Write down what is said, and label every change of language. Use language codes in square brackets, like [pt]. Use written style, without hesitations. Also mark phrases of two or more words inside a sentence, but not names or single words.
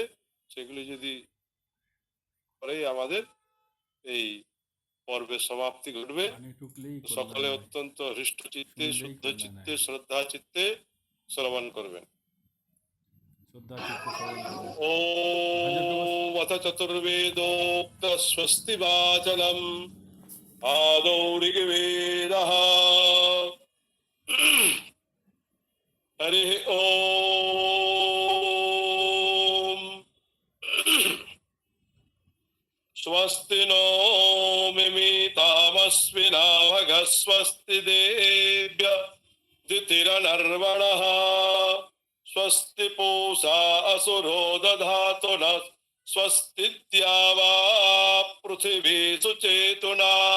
[bn] সেগুলি যদি পরেই আমাদের এই পর্বের সমাপ্তি ঘটবে। সকলে অত্যন্ত হৃষ্ট চিত্তে, শুদ্ধ চিত্তে, শ্রদ্ধা চিত্তে শ্রবণ করবেন। [sa] ওম অথ চতুর্বেদোক্ত স্বস্তি বাচনম आदौ ऋग्वेदः। हरिः ओम। स्वस्ति नो मिमितामस्विना भगः स्वस्ति देव्य द्युतिरनर्वणः स्वस्ति पूषा असुरो दधातु नः स्वस्तिद्यावा पृथिवी सुचेतुना